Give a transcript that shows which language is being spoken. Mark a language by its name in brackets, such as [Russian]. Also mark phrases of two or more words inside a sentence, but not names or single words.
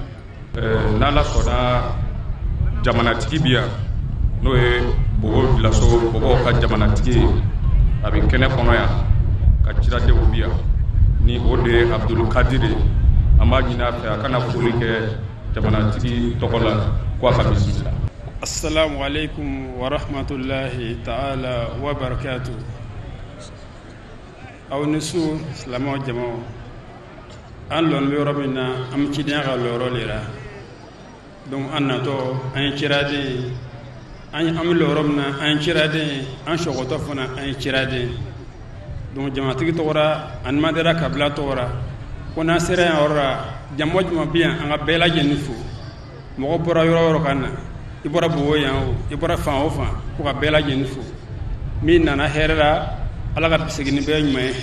[Bambara] n'ala sɔnna jamanatigi bi yan n'o ye Bobo Bilaso Bobo ka jamanatigi a bɛ kɛnɛ kɔnɔ yan ka ciradenw bi yan ni o de ye Abdul Kadiri an b'a ɲini a fɛ a kana foli kɛ jamanatigi tɔgɔ la k'a ka bisimila. [Arabic] السلام عليكم ورحمة الله تعالى وبركاته. [Bambara] Aw ni su silamɛw jamaw an lɔn bɛ yɔrɔ min na an bɛ cidenya ka lɔyɔrɔ de la donc an natɔ an ye ciraden an bɛ lɔyɔrɔ min na an ye ciraden an sɔgɔtɔ fana an ye ciraden donc jamanatigi tɔgɔra ani madera kabila tɔgɔra ko n'an sera yan yɔrɔ la jama jama bɛ yan an ka bɛɛ lajɛlen fo mɔgɔ bɔra yɔrɔ o yɔrɔ ka na i bɔra Bobo yan o i bɔra fan o fan ko ka bɛɛ lajɛlen fo min nana hɛrɛ la ala ka segin bɛɛ ɲuman ye